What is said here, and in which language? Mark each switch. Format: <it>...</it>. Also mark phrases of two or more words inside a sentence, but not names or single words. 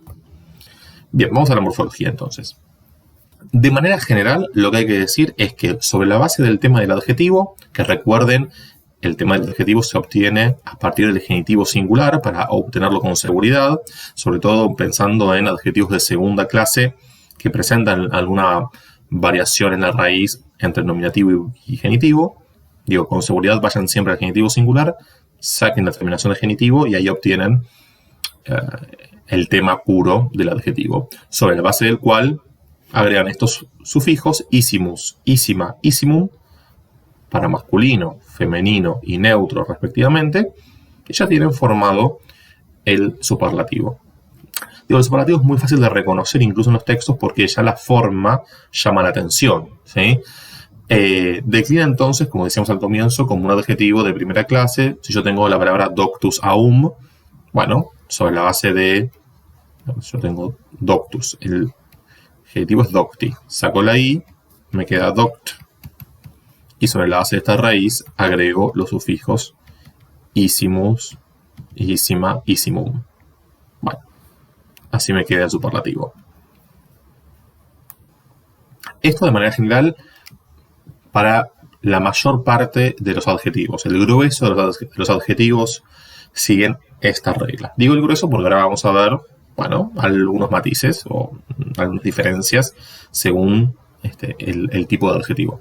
<es>Bien, vamos a la morfología entonces. De manera general, lo que hay que decir es que sobre la base del tema del adjetivo, que recuerden, el tema del adjetivo se obtiene a partir del genitivo singular para obtenerlo con seguridad, sobre todo pensando en adjetivos de segunda clase que presentan alguna variación en la raíz entre nominativo y genitivo. Digo, con seguridad vayan siempre al genitivo singular, saquen la terminación de genitivo y ahí obtienen el tema puro del adjetivo, sobre la base del cual agregan estos sufijos</es> <la>issimus, issima, issimum,</la> <es>para masculino, femenino y neutro respectivamente, que ya tienen formado el superlativo. Digo, el superlativo es muy fácil de reconocer incluso en los textos porque ya la forma llama la atención, ¿sí? Declina entonces, como decíamos al comienzo, como un adjetivo de primera clase. Si yo tengo la palabra</es> <la>doctus aum,</la> <es>bueno, sobre la base de... Yo tengo doctus, el adjetivo es docti. Saco la i, me queda doct. Y sobre la base de esta raíz agrego los sufijos</es> <la>issimus, issima, issimum.</la> <es>Bueno, así me queda el superlativo. Esto de manera general para la mayor parte de los adjetivos. El grueso de los adjetivos siguen esta regla. Digo el grueso porque ahora vamos a ver, bueno, algunos matices o algunas diferencias según el tipo de adjetivo.</es>